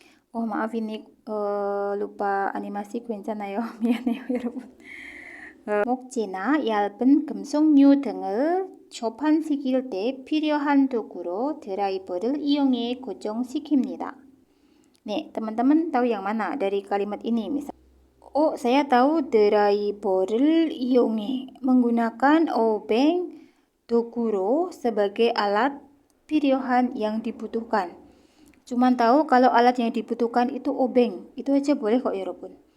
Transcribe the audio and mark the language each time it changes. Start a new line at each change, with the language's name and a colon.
Indonesian: Oh, maaf ini lupa animasi
Korean: 괜찮아요. 미안해요, 여러분. 목재나 얇은 금속류 등을 조판시킬 때 필요한 도구로 드라이버를 이용해 고정시킵니다.
Indonesian: 네, teman-teman tahu yang mana dari kalimat ini? Misal, oh, saya tahu
Korean: 드라이버를 이용해
Indonesian: menggunakan obeng dokuro sebagai alat 필요한 yang dibutuhkan. Cuman tahu kalau alat yang dibutuhkan itu obeng. Itu aja boleh kok, 여러분.